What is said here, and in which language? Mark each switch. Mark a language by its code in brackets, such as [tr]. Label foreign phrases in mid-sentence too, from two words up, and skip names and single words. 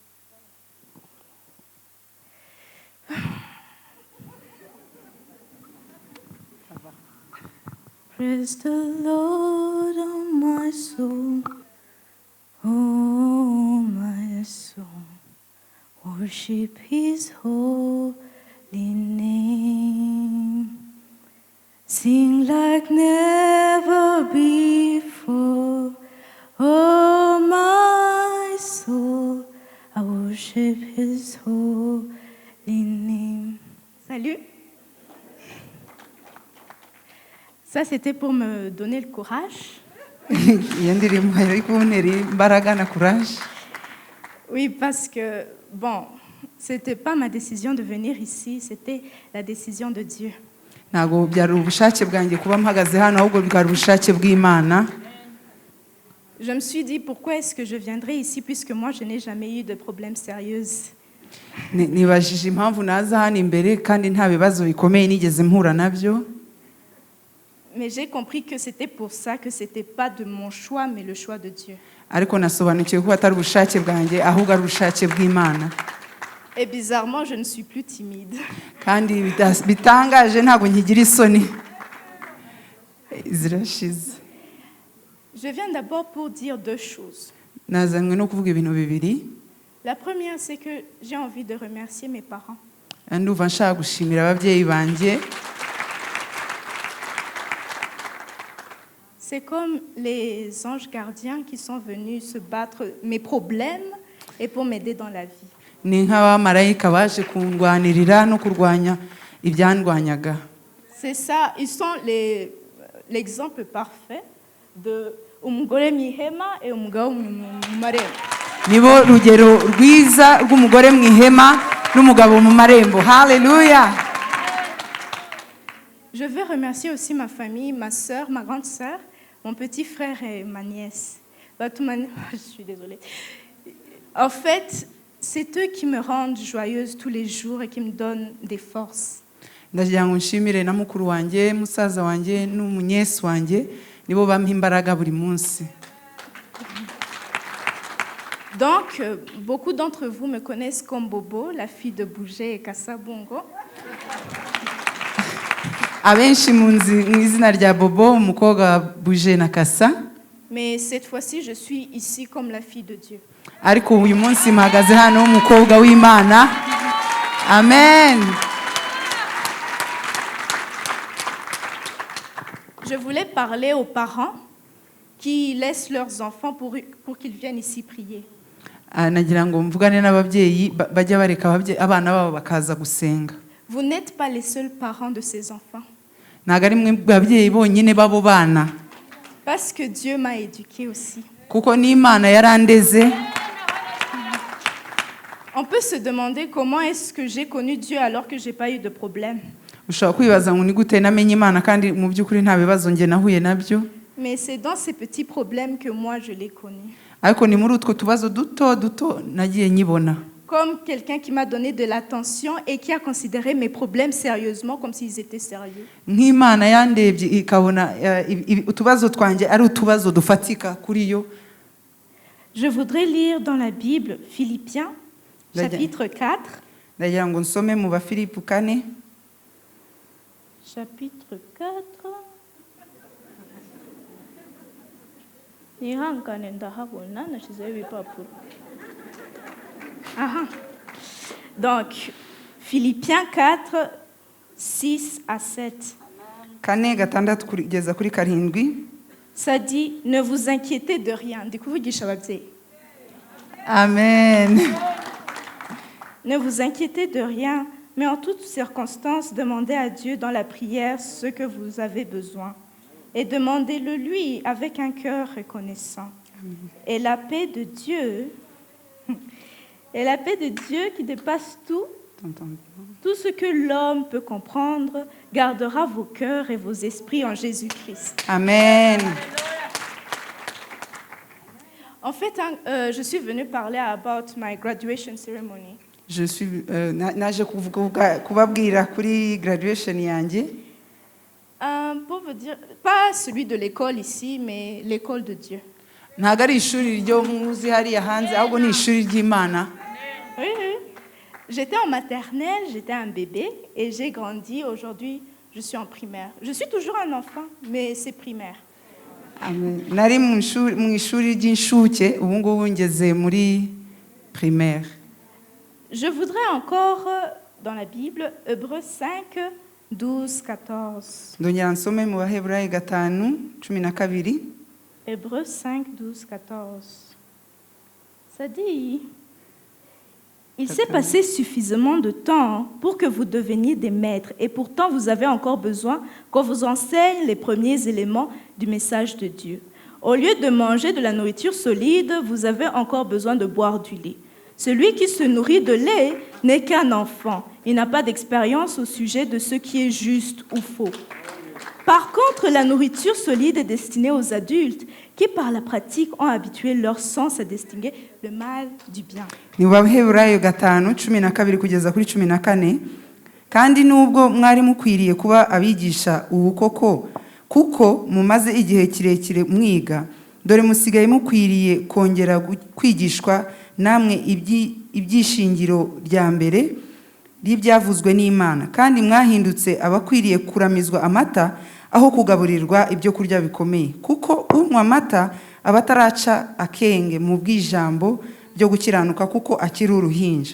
[en] Praise the Lord, oh my soul, oh my soul, worship His holy name. Sing like never before, oh my soul, I worship His holy name. [fr] Salut. Ça, c'était pour me donner le courage. [rw] Iyo ndirimbo yari kuntera imbaraga na courage. [fr] Oui, parce que, bon, c'était pas ma décision de venir ici, c'était la décision de Dieu. [rw] Ntago byari ubushake bwanjye kuba mpagaze hano, ahubwo bwari ubushake bw'Imana. [fr] Je me suis dit, pourquoi est-ce que je viendrai ici puisque moi, je n'ai jamais eu de problème sérieux. [rw] Nibajije impamvu naza hano imbere kandi nta bibazo bikomeye nigeze mpura nabyo. [fr] Mais j'ai compris que c'était pour ça, que c'était pas de mon choix, mais le choix de Dieu. [rw] Ariko nasobanukiwe ko atari ubushake bwanjye ahubwo ari ubushake bw'Imana. [fr] Et bizarrement, je ne suis plus timide. [rw] Kandi bitangaje ntago nkigira isoni. Zirashize. [fr] Je viens d'abord pour dire deux choses. [rw] Nazanywe no kuvuga ibintu bibiri. [fr] La première, c'est que j'ai envie de remercier mes parents. [rw] Ndumva nshaka gushimira ababyeyi banjye. [fr] C'est comme les anges gardiens qui sont venus se battre mes problèmes et pour m'aider dans la vie. [rw] Ni nk'abamarayika baje kundwanirira no kurwanya ibyandwanyaga. [fr] C'est ça, ils sont l'exemple parfait de [rw] umugore mwihema [fr] et [rw] umugabo mu marembo. Nibo rugero rwiza rw'umugore mwihema n'umugabo mu marembo. Hallelujah. [fr] Je veux remercier aussi ma famille, ma sœur, ma grande sœur, mon petit frère et ma nièce. Je suis désolée. En fait, c'est eux qui me rendent joyeuse tous les jours et qui me donnent des forces. [rw] Ndagira ngo nshimire na mukuru wanjye, musaza wanjye n'umunyesi wanjye, nibo bampa imbaraga buri munsi. [fr] Donc, beaucoup d'entre vous me connaissent comme Bobo, la fille de Bougé et Kassa Bongo. [rw] Abenshi munzi mu izina rya Bobo, umukobwa Bougé na Kassa. [fr] Mais cette fois-ci, je suis ici comme la fille de Dieu. [rw] Ariko uyu munsi mpagaze hano umukobwa w'Imana. Amen. [fr] Je voulais parler aux parents qui laissent leurs enfants pour qu'ils viennent ici prier. [rw] Nagira ngo mvugane n'ababyeyi bajya bareka abana babo bakaza gusenga. [fr] Vous n'êtes pas les seuls parents de ces enfants. [rw] Ntago ari mwe babyeyi bonyine babo bana. [fr] Parce que Dieu m'a éduquée aussi. [rw] Kuko n'Imana yarandeze. [fr] On peut se demander comment est-ce que j'ai connu Dieu alors que j'ai pas eu de problème. [rw] Ushobora kwibaza ngo ni gute namenye Imana kandi mu by'ukuri nta bibazo nge nahuye nabyo. [fr] Mais c'est dans ces petits problèmes que moi je l'ai connu. [rw] Ariko ni muri utwo tubazo duto nagiye nyibona. [fr] Comme quelqu'un qui m'a donné de l'attention et qui a considéré mes problèmes sérieusement comme s'ils étaient sérieux. [rw] Nk'Imana yandebye ikabona utubazo twanjye ari utubazo dufatika kuri yo. [fr] Je voudrais lire dans la Bible Philippiens, chapitre 4. [rw] ndagira ngo nsome mu Bafilipi 4 [fr] Chapitre 4. [rw] Nihangane ndahabona nashyizeho ibipapuro. [fr] Aha. Donc, Philippiens 4, 6 à 7. [rw] 4:6 kugeza kuri 7. [fr] Ça dit, ne vous inquiétez de rien. [rw] Ndikuvugisha ababyeyi. [fr] Amen. Ne vous inquiétez de rien, mais en toutes circonstances, demandez à Dieu dans la prière ce que vous avez besoin. Et demandez-le lui avec un cœur reconnaissant. Et la paix de Dieu, qui dépasse tout ce que l'homme peut comprendre, gardera vos cœurs et vos esprits en Jésus-Christ. Amen. En fait, je suis venue parler [en] about my graduation ceremony. [fr] Je suis [rw] naje kubabwira kuri graduation yanjye. [fr] Pour vous dire, pas celui de l'école ici, mais l'école de Dieu. [rw] Ntago ari ishuri ryo muzi hariya hanze ahubwo ni ishuri ry'Imana. [fr] Oui, oui. J'étais en maternelle, j'étais un bébé et j'ai grandi. Aujourd'hui, je suis en primaire. Je suis toujours un enfant, mais c'est primaire. Amen. [rw] Nari mu ishuri ry'inshuke ubu ngubu ngeze muri primaire. [fr] Je voudrais encore, dans la Bible, Hébreux 5, 12, 14. [rw] Ndongera nsome mu Baheburayo 5:12. [fr] Hébreux 5, 12, 14. Ça dit, il s'est passé suffisamment de temps pour que vous deveniez des maîtres, et pourtant vous avez encore besoin qu'on vous enseigne les premiers éléments du message de Dieu. Au lieu de manger de la nourriture solide, vous avez encore besoin de boire du lait. Celui qui se nourrit de lait n'est qu'un enfant. Il n'a pas d'expérience au sujet de ce qui est juste ou faux. Par contre, la nourriture solide est destinée aux adultes qui, par la pratique, ont habitué leur sens à distinguer le mal du bien. [rw] Ni Baheburayo 5:12 kugeza kuri 14. Kandi nubwo mwari mukwiriye kuba abigisha ubu koko kuko mumaze igihe kirekire mwiga, dore musigaye mukwiriye kongera kwigishwa namwe ibyishingiro rya mbere ry'ibyavuzwe n'Imana, kandi mwahindutse abakwiriye kuramizwa amata aho kugaburirwa ibyo kurya bikomeye, kuko unywa amata aba ataraca akenge mu bw'ijambo byo gukiranuka kuko akiri uruhinja.